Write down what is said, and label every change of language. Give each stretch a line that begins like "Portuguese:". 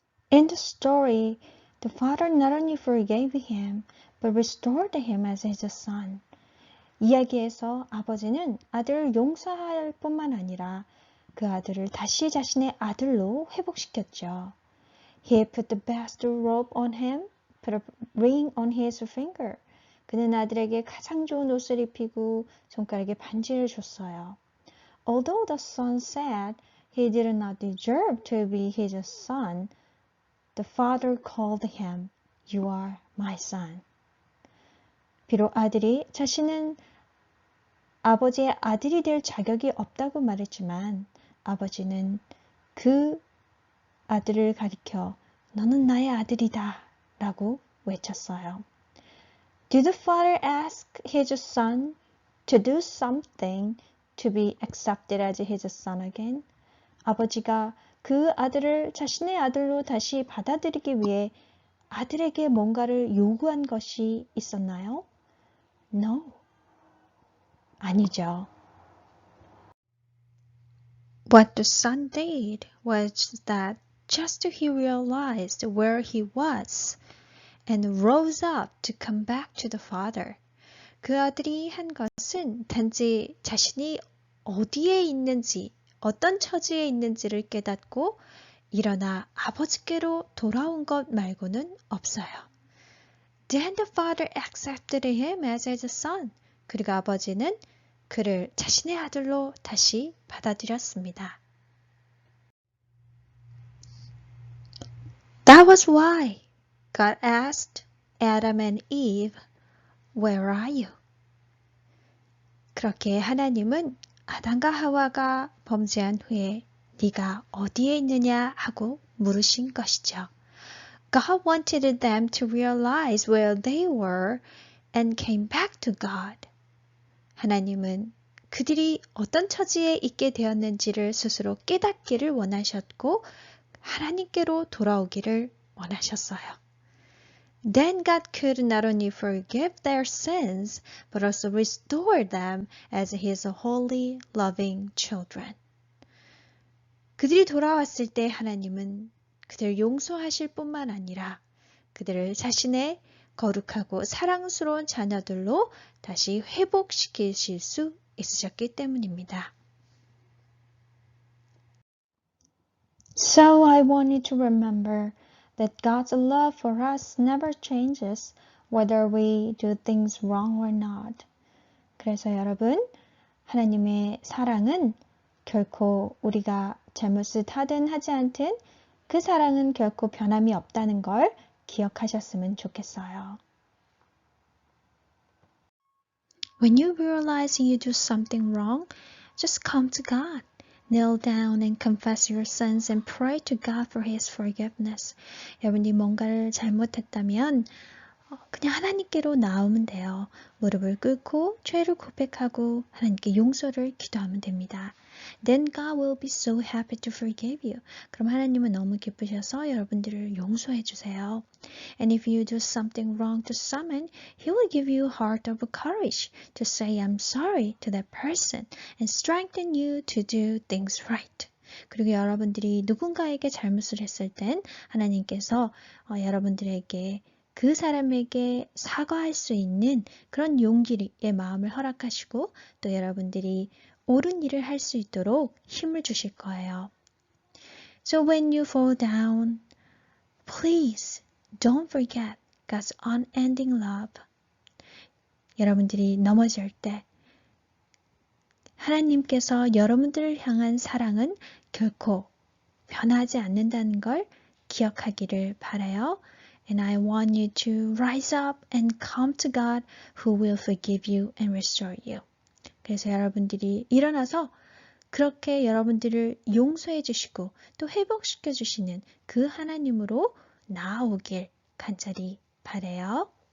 English: In the story, the father not only forgave him, but restored him as his son.
Korean: 이야기에서 아버지는 아들을 용서할 뿐만 아니라 그 아들을 다시 자신의 아들로 회복시켰죠.
English: He put the best robe on him, put a ring on his finger.
Korean: 그는 아들에게 가장 좋은 옷을 입히고 손가락에 반지를 줬어요.
English: Although the son said he did not deserve to be his son, the father called him, "You are my son."
Korean: 비록 아들이 자신은 아버지의 아들이 될 자격이 없다고 말했지만 아버지는 그 아들을 가리켜 너는 나의 아들이다 라고 외쳤어요.
English: Did the father ask his son to do something to be accepted as his son again?
Korean: 아버지가 그 아들을 자신의 아들로 다시 받아들이기 위해 아들에게 뭔가를 요구한 것이 있었나요?
English: No.
Korean: 아니죠.
English: What the son did was that just he realized where he was and rose up to come back to the father.
Korean: 그 아들이 한 것은 단지 자신이 어디에 있는지, 어떤 처지에 있는지를 깨닫고 일어나 아버지께로 돌아온 것 말고는 없어요.
English: Then the father accepted him as his son.
Korean: 그리고 아버지는 그를 자신의 아들로 다시 받아들였습니다.
English: That was why God asked Adam and Eve, "Where are you?"
Korean: 그렇게 하나님은 아담과 하와가 범죄한 후에 네가 어디에 있느냐 하고 물으신 것이죠.
English: God wanted them to realize where they were and came back to God.
Korean: 하나님은 그들이 어떤 처지에 있게 되었는지를 스스로 깨닫기를 원하셨고 하나님께로 돌아오기를 원하셨어요.
English: Then God could not only forgive their sins, but also restore them as His holy, loving children.
Korean: 그들이 돌아왔을 때 하나님은 그들을 용서하실 뿐만 아니라 그들을 자신의 거룩하고 사랑스러운 자녀들로 다시 회복시키실 수 있으셨기 때문입니다.
English: So I want you to remember that God's love for us never changes whether we do things wrong or not.
Korean: 그래서 여러분, 하나님의 사랑은 결코 우리가 잘못을 하든 하지 않든 그 사랑은 결코 변함이 없다는 걸 기억하셨으면 좋겠어요.
English: When you realize you do something wrong, just come to God. Kneel down and confess your sins and pray to God for His forgiveness.
Korean: 여러분이 뭔가를 잘못했다면 그냥 하나님께로 나오면 돼요. 무릎을 꿇고 죄를 고백하고 하나님께 용서를 기도하면 됩니다.
English: Then God will be so happy to forgive you.
Korean: 그럼 하나님은 너무 기쁘셔서 여러분들을 용서해 주세요.
English: And if you do something wrong to someone, He will give you a heart of courage to say I'm sorry to that person and strengthen you to do things right.
Korean: 그리고 여러분들이 누군가에게 잘못을 했을 땐 하나님께서 여러분들에게 그 사람에게 사과할 수 있는 그런 용기의 마음을 허락하시고 또 여러분들이 옳은 일을 할 수 있도록 힘을 주실 거예요.
English: So when you fall down, please don't forget God's unending love.
Korean: 여러분들이 넘어질 때 하나님께서 여러분들을 향한 사랑은 결코 변하지 않는다는 걸 기억하기를 바라요.
English: And I want you to rise up and come to God who will forgive you and restore you.
Korean: 그래서 여러분들이 일어나서 그렇게 여러분들을 용서해 주시고 또 회복시켜 주시는 그 하나님으로 나아오길 간절히 바라요.